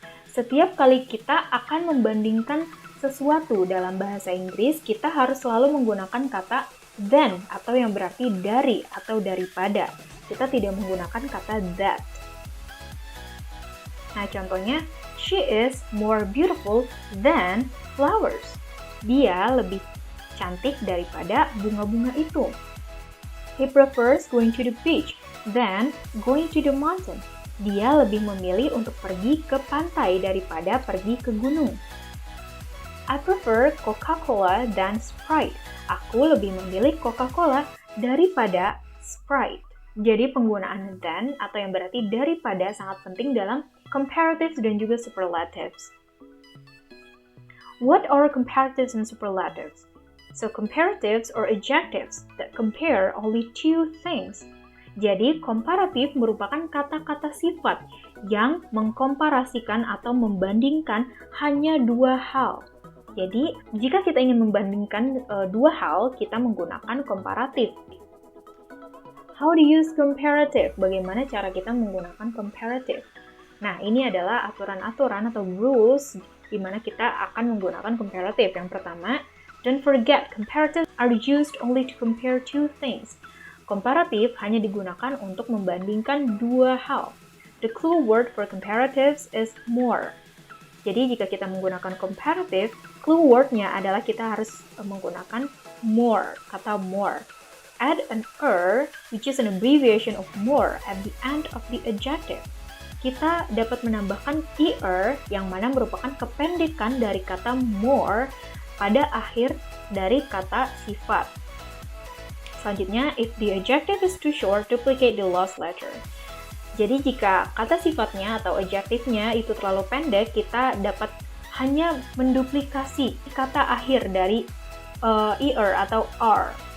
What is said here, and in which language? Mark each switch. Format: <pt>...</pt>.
<id>Setiap kali kita akan membandingkan sesuatu dalam bahasa Inggris, kita harus selalu menggunakan kata than atau yang berarti dari atau daripada. Kita tidak menggunakan kata that. Nah, contohnya,</id> <en>she is more beautiful than flowers.</en> <id>Dia lebih cantik daripada bunga-bunga itu.</id> <en>He prefers going to the beach than going to the mountain.</en> <id>Dia lebih memilih untuk pergi ke pantai daripada pergi ke gunung.</id> <en>I prefer Coca-Cola than Sprite.</en> <id>Aku lebih memilih Coca-Cola daripada Sprite. Jadi penggunaan than atau yang berarti daripada sangat penting dalam comparatives dan juga superlatives.</id> <en>What are comparatives and superlatives? So comparatives are adjectives that compare only two things.</en> <id>Jadi, komparatif merupakan kata-kata sifat yang mengkomparasikan atau membandingkan hanya dua hal. Jadi, jika kita ingin membandingkan dua hal, kita menggunakan komparatif.</id> <en>How to use comparative?</en> <id>Bagaimana cara kita menggunakan comparative? Nah, ini adalah aturan-aturan atau rules di mana kita akan menggunakan comparative. Yang pertama,</id> <en>don't forget, comparatives are used only to compare two things.</en> <id>Komparatif hanya digunakan untuk membandingkan dua hal.</id> <en>The clue word for comparatives is more.</en> <id>Jadi jika kita menggunakan comparative, clue word-nya adalah kita harus menggunakan more, kata more.</id> <en>Add an er, which is an abbreviation of more, at the end of the adjective.</en> <id>Kita dapat menambahkan er, yang mana merupakan kependekan dari kata more pada akhir dari kata sifat.</id> <en>Selanjutnya, if the adjective is too short, duplicate the last letter.</en> <id>Jadi jika kata sifatnya atau adjektifnya itu terlalu pendek, kita dapat hanya menduplikasi kata akhir dari er atau are.</id>